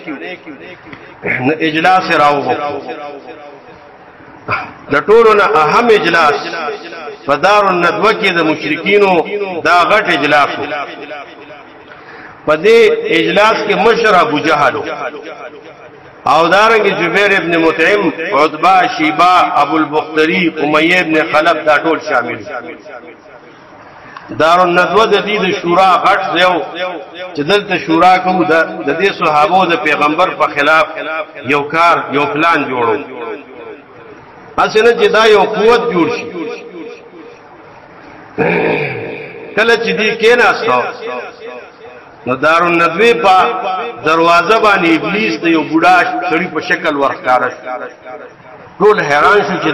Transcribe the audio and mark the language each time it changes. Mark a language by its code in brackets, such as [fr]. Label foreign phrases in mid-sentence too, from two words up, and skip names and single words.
[ps] اجلاس راو د ټولو نه اهم اجلاس فدار الندوه کې د مشرکینو دا غټ اجلاس په دې اجلاس کې مشر ابو جهل او دارنګ جبیر ابن مطعم عتبہ شیبہ ابو البختری امیہ ابن خلف دا ټول شامل دار الندوه د دې شورا غټ یو چې دلته شورا کوم د دې صحابو د پیغمبر په خلاف یو کار یو پلان جوړو اسنه چې دا یو قوت جوړ شي کله چې دې کې ناستو نو دار الندوه په دروازه باندې ابلیس د یو بوډا سړي په شکل ورښکاره شو ټول حیران شو چې